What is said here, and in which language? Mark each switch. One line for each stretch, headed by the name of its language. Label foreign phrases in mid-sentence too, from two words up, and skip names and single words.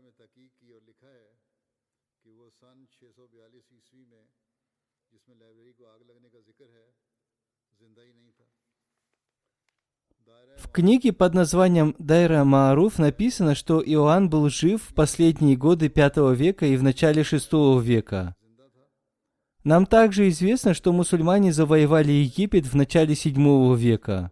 Hindi: में तहकीक की और लिखा है कि वो सन 642 ईस्वी में जिसमें लाइब्रेरी को आग लगने का जिक्र है जिंदा ही नहीं था।
Russian: В книге под названием «Дайра Мааруф» написано, что Иоанн был жив в последние годы V века и в начале VI века. Нам также известно, что мусульмане завоевали Египет в начале VII века.